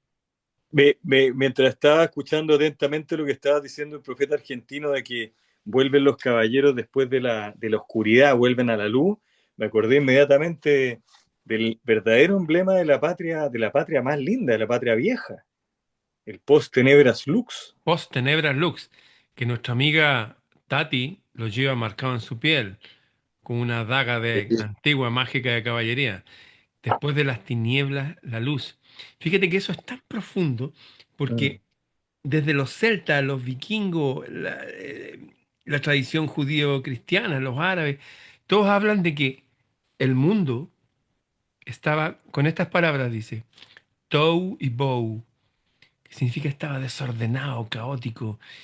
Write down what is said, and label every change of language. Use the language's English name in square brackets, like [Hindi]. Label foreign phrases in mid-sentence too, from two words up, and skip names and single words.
[Spanish] mientras estaba escuchando atentamente lo que estaba diciendo el profeta argentino de que vuelven los caballeros después de la oscuridad, vuelven a la luz, me acordé inmediatamente del verdadero emblema de la patria más linda, de la patria vieja, el [Latin] post tenebras lux. Post Tenebras Lux, [Spanish] que nuestra amiga Tati lo lleva marcado en su piel, con una daga de antigua mágica de caballería. Después de las tinieblas, la luz. Fíjate que eso es tan profundo Mm. porque desde los celtas, los vikingos, la tradición judío-cristiana, los árabes, todos hablan de que el mundo estaba, con estas palabras dice, Tou y Bou, que significa estaba desordenado, caótico.